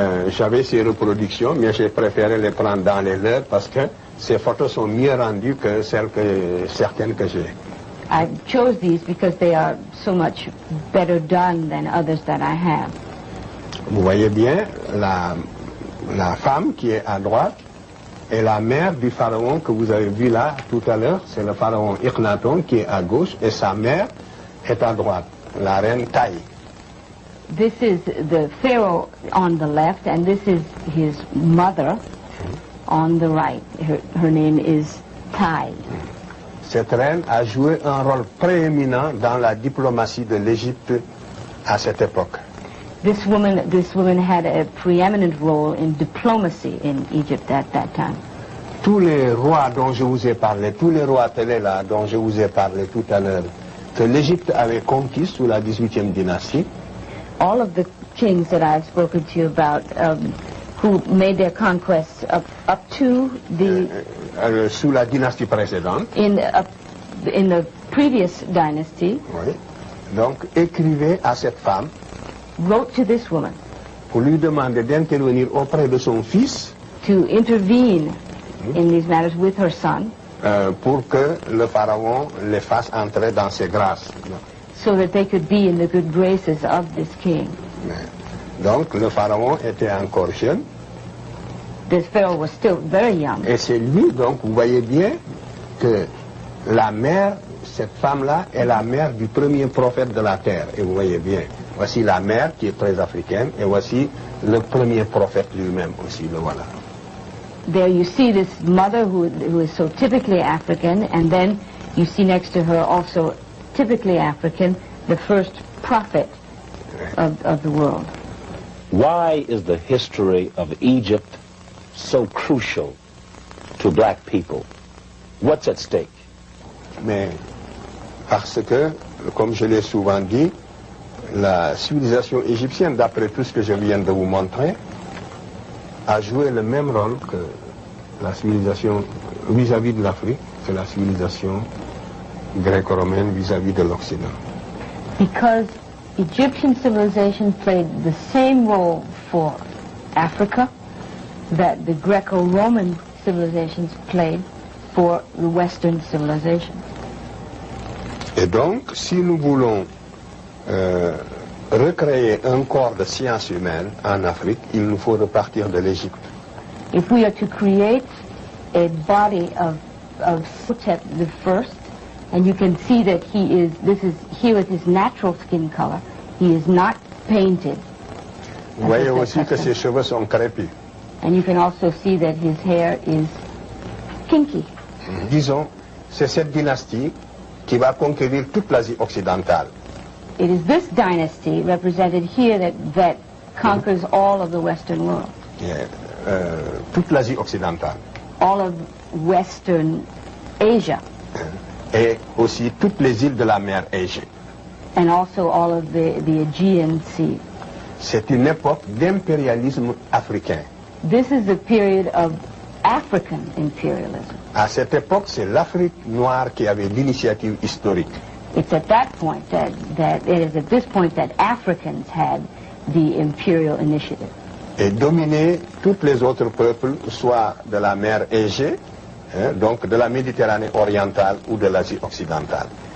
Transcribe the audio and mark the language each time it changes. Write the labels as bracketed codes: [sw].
[fr] j'avais ces reproductions, mais j'ai préféré les prendre dans les leurs parce que ces photos sont mieux rendues que certaines que j'ai. [en] I chose these because they are so much better done than others that I have. [fr] Vous voyez bien, la femme qui est à droite est la mère du pharaon que vous avez vu là tout à l'heure. C'est le pharaon Akhenaton qui est à gauche et sa mère est à droite, la reine Taï. [en] This is the pharaoh on the left, and this is his mother on the right. Her name is Tai. [fr] Cette reine a joué un rôle prééminent dans la diplomatie de l'Égypte à cette époque. [en] This woman had a preeminent role in diplomacy in Egypt at that time. [fr] Tous les rois dont je vous ai parlé, tous les rois télé là dont je vous ai parlé tout à l'heure, que l'Égypte avait conquis sous la 18e dynastie, [en] all of the kings that I've spoken to you about, who made their conquests up to the [fr] sous la dynastie précédente, [en] in the previous dynasty, [fr] oui, donc écrivait à cette femme, [en] wrote to this woman [fr] pour lui demander d'intervenir auprès de son fils, [en] to intervene in these matters with her son, [fr] pour que le pharaon les fasse entrer dans ses grâces. [en] so that they could be in the good graces of this king. [fr] Donc le pharaon était encore jeune. [en] This pharaoh was still very young. [fr] Et c'est lui, donc vous voyez bien que la mère, cette femme-là, est la mère du premier prophète de la terre. Et vous voyez bien, voici la mère qui est très africaine, et voici le premier prophète lui-même aussi, le voilà. [en] There you see this mother who is so typically African, and then you see next to her also typically African, the first prophet of the world. Why is the history of Egypt so crucial to black people? What's at stake? [fr] Mais parce que, comme je l'ai souvent dit, la civilisation égyptienne, d'après tout ce que je viens de vous montrer, a joué le même rôle que la civilisation vis-à-vis de l'Afrique, que la civilisation gréco-romaine vis-à-vis de l'Occident. [en] Because Egyptian civilization played the same role for Africa that the Greco-Roman civilizations played for the Western civilization. [fr] Et donc, si nous voulons recréer un corps de sciences humaines en Afrique, il nous faut repartir de l'Égypte. [en] If we are to create a body of Sotep the first, and you can see that this is here with his natural skin color, he is not painted. [fr] Vous voyez aussi que ses cheveux sont crépus. [en] And you can also see that his hair is kinky. [fr] Disons, c'est cette dynastie qui va conquérir toute l'Asie occidentale. [en] It is this dynasty represented here that conquers all of the Western world. [fr] Yeah, toute l'Asie occidentale. [en] All of Western Asia. [fr] Et aussi toutes les îles de la mer Égée. [en] And also all of the Aegean Sea. [fr] C'est une époque d'impérialisme africain. [en] This is the period of African imperialism. [fr] À cette époque, c'est l'Afrique noire qui avait l'initiative historique. [en] It's at that point that it is at this point that Africans had the imperial initiative. [fr] Et dominé tous les autres peuples, soit de la mer Égée, donc de la Méditerranée orientale ou de l'Asie occidentale.